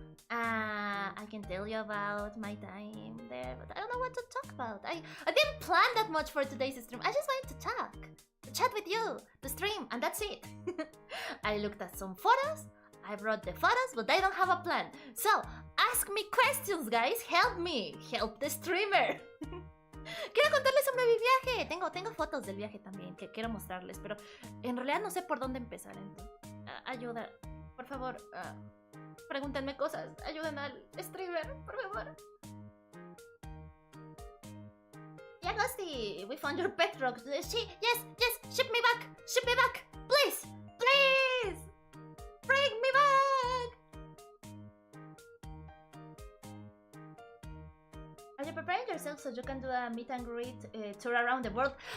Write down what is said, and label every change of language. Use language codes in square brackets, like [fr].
[en] I can tell you about my time there, but I don't know what to talk about. I didn't plan that much for today's stream. I just wanted to talk, to chat with you, to stream, and that's it. I looked at some photos, I brought the photos, but I don't have a plan. So, ask me questions, guys. Help me. Help the streamer. [es] Quiero contarles sobre mi viaje. Tengo fotos del viaje también que quiero mostrarles, pero en realidad no sé por dónde empezar. Entonces, ayuda, por favor. Pregúntenme cosas, ayuden al streamer, por favor. [en] Yeah, Gusty, we found your pet rock. Yes, ship me back, please, bring me back. Are you preparing yourself so you can do a meet and greet tour around the world.